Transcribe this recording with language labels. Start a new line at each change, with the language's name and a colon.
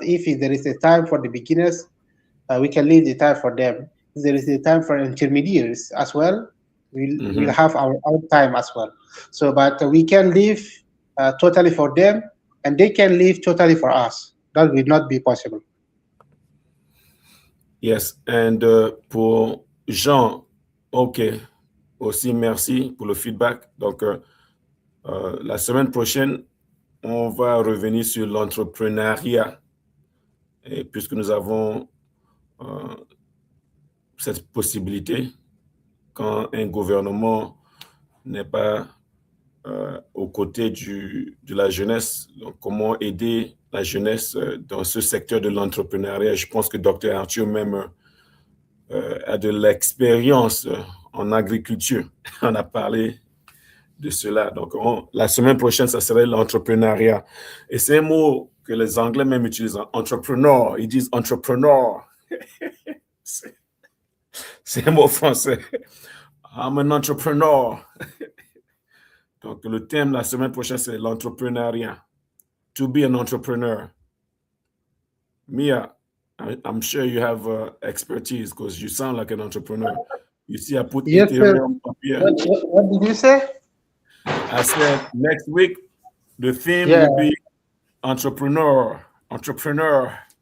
English: If there is a time for the beginners, we can leave the time for them. If there is a time for intermediaries as well, we'll Mhm. have our own time as well. So, but we can leave totally for them, and they can leave totally for us. That will not be possible. Yes, and
French: pour Jean, ok, aussi merci pour le feedback. Donc, la semaine prochaine, on va revenir sur l'entrepreneuriat. Et puisque nous avons euh, cette possibilité, quand un gouvernement n'est pas aux côtés de la jeunesse, donc comment aider la jeunesse dans ce secteur de l'entrepreneuriat. Je pense que Dr. Arthur même a de l'expérience en agriculture. On a parlé de cela. Donc, la semaine prochaine, ça serait l'entrepreneuriat. Et c'est un mot que les Anglais même utilisent, entrepreneur. Ils disent entrepreneur. C'est un mot français.
English: I'm an entrepreneur.
French: Donc, le thème la semaine prochaine, c'est l'entrepreneuriat.
English: To be an entrepreneur. Mia, I'm sure you have expertise because you sound like an entrepreneur. You see, I put Yes, sir. Ethereum up here. What did you say? I said next week, the theme Yeah. will be entrepreneur. Entrepreneur.